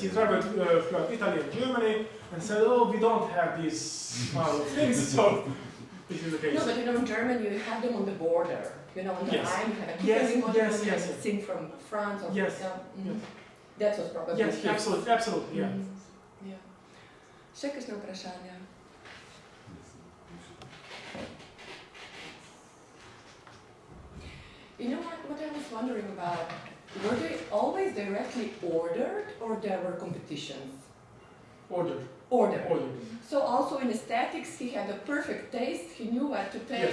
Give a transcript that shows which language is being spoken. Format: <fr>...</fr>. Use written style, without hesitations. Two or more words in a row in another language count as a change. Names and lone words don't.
<en>He traveled throughout Italy and Germany and said, "Oh, we don't have these kind of things." So this is the case. No, but in Germany you have them on the border. On the line you have a Yes, monument, yes, you yes. have a thing from France. Or Yes. Yes. That was probably Yes, here. absolutely, yeah. Yeah.</en> <sl>Še kakšno vprašanje?</sl> <en>You know what I was wondering about? Were they always directly ordered or there were competitions? Order. Ordered. Order. So also in aesthetics he had a perfect taste, he knew what to take,</en>